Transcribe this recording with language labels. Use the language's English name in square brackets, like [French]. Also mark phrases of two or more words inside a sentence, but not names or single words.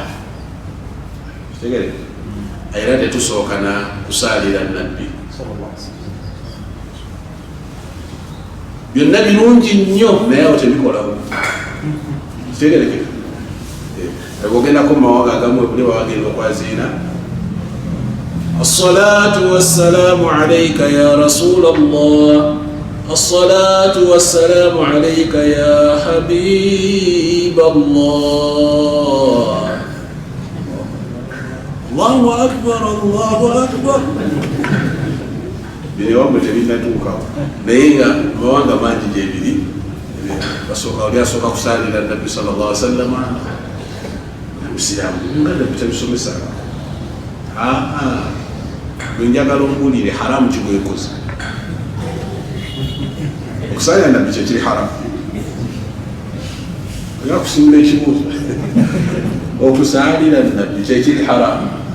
[Ganda] Kitegerekeka era tetusookana kusaalira nabbi. Byonna birungi nnyo naye awo tebikolawo. Kitegerekeka ogendako mu mawanga agamu buli bawagenda okwaziina [Arabic] الصلاة والسلام عليك يا رسول الله، الصلاة والسلام عليك يا حبيب الله. الله أكبر الله أكبر. [Ganda] bili wamwe tebinatuuka naye nga mawanga mangi gyebiri oli asooka kusalira nabbi [Arabic] صلى الله عليه وسلم [Ganda] musiramu nga nabbi tabisomesa njagala ombulire haramu kigwekoze okusalira nabbi kyekiri haramu oya kusimula ekibuuzo okusalira nabbi kyekiri haramu